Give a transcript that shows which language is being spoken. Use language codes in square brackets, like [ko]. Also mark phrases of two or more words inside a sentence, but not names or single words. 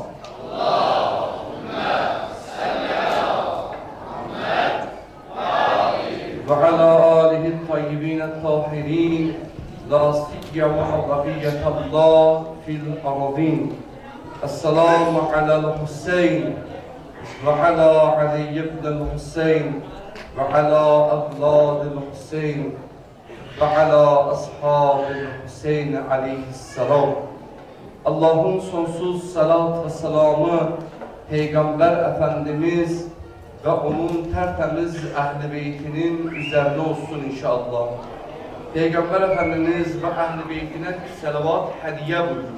[ar] وعلى آله الطيبين الطاهرين لا سيما بقية الله في الأرضين. السلام على الحسين وعلى علي بن الحسين وعلى أولاد الحسين وعلى أصحاب الحسين عليه السلام. [tr] Allah'ın sonsuz salat ve selamı Peygamber Efendimiz ve onun tertemiz ehl-i beytinin üzerine olsun inşallah. Peygamber Efendimiz ve ehl-i beytine selavat hediye buyurun.